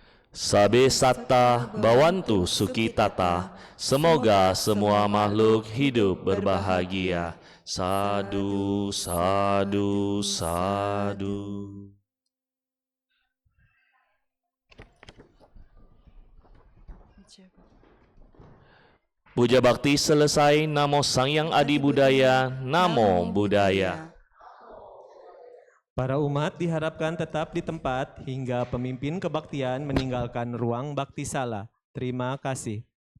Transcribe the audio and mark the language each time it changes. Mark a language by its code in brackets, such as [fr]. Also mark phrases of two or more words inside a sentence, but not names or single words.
[pi] Sabe Satta Bawantu Sukitata. [id] Semoga semua makhluk hidup berbahagia. [pi] Sadu, sadu, sadu. [id] Puja bakti selesai. [pi] Namo Sang Hyang Adi Budaya. Namo Buddhaya. [id] Para umat diharapkan tetap di tempat hingga pemimpin kebaktian meninggalkan ruang bakti sala. Terima kasih.